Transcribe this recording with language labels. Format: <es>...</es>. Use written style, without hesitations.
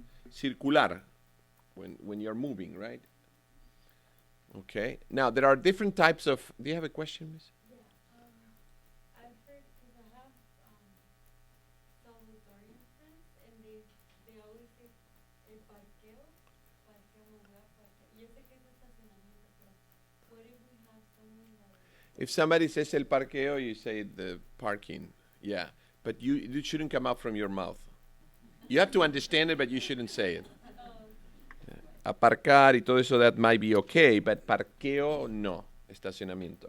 <en>Circular, when you're moving, right? Okay. Now, there are different types of... Do you have a question, Miss? Yeah. I've heard, because I have Salvadorian friends, and they always say</en> <es>el parqueo, lugar, parqueo. Yo sé que es estacionamiento, pero</es> <en>what if we have someone that... If somebody says el parqueo, you say the parking. Yeah. But it shouldn't come out from your mouth. You have to understand it, but you shouldn't say it.</en> <es>Aparcar y todo eso,</es> <en>that might be okay, but</en> <es>parqueo, no. Estacionamiento.</es>